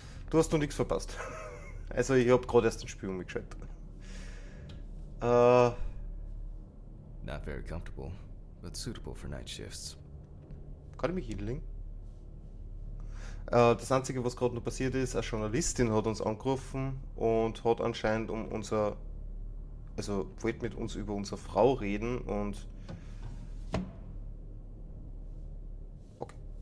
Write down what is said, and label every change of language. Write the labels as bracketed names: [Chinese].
[German] Du hast noch nichts verpasst. Also ich habe gerade erst ins Spiel umgeschaltet. [English] Not very comfortable, but suitable for night shifts. [German] Kann ich mich hinlegen? Das Einzige, was gerade noch passiert ist, eine Journalistin hat uns angerufen und hat anscheinend wollte mit uns über unsere Frau reden und okay.